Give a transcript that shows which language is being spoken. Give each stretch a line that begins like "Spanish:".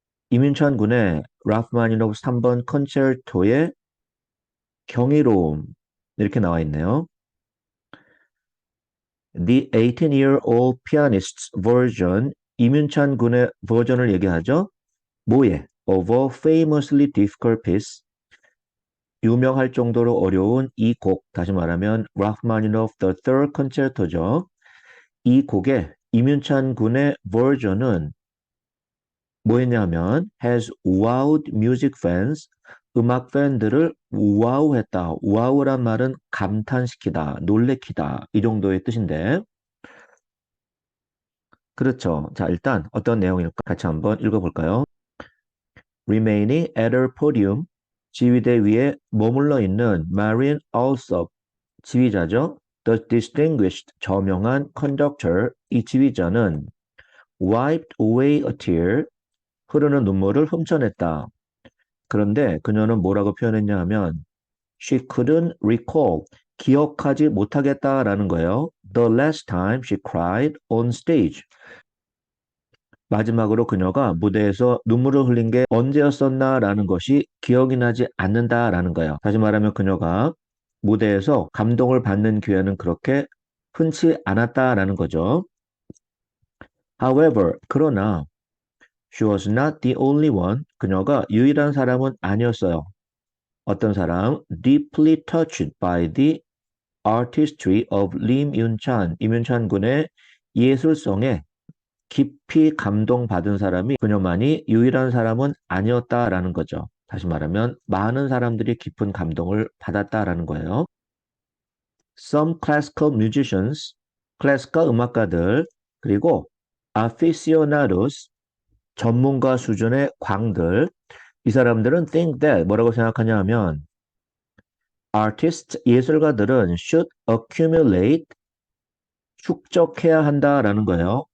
Korean: 이민찬 군의 라흐마니노프 3번 컨체르토의 경이로움 이렇게 나와 있네요.
English: The 18-year-old pianist's version,
Korean: 이민찬 군의 버전을 얘기하죠. 뭐예?
English: Of a famously difficult piece.
Korean: 유명할 정도로 어려운 이 곡, 다시 말하면 라흐마니노프
English: the Third Concerto
Korean: 죠. 이 곡의 이민찬 군의 버전은 뭐였냐면
English: has wowed music fans,
Korean: 음악 팬들을 와우했다. 와우란 말은 감탄시키다, 놀래키다 이 정도의 뜻인데 그렇죠. 자, 일단 어떤 내용일까 같이 한번 읽어볼까요?
English: Remaining at her podium,
Korean: 지휘대 위에 머물러 있는 Marin Alsop, 지휘자죠.
English: The distinguished,
Korean: 저명한
English: conductor,
Korean: 이 지휘자는
English: wiped away a tear,
Korean: 흐르는 눈물을 훔쳐냈다. 그런데 그녀는 뭐라고 표현했냐 하면
English: she couldn't recall,
Korean: 기억하지 못하겠다라는 거예요.
English: The last time she cried on stage.
Korean: 마지막으로 그녀가 무대에서 눈물을 흘린 게 언제였었나라는 것이 기억이 나지 않는다라는 거예요. 다시 말하면 그녀가 무대에서 감동을 받는 기회는 그렇게 흔치 않았다라는 거죠.
English: However,
Korean: 그러나
English: she was not the only one.
Korean: 그녀가 유일한 사람은 아니었어요. 어떤 사람?
English: Deeply touched by the artistry of Lim Yun-chan.
Korean: 임윤찬 군의 예술성에 깊이 감동받은 사람이 그녀만이 유일한 사람은 아니었다라는 거죠. 다시 말하면 많은 사람들이 깊은 감동을 받았다라는 거예요.
English: Some classical musicians,
Korean: 클래스ika 음악가들, 그리고 aficionados, 전문가 수준의 광들, 이 사람들은 think that 뭐라고 생각하냐 하면 artists, 예술가들은
English: should accumulate,
Korean: 축적해야 한다라는 거예요.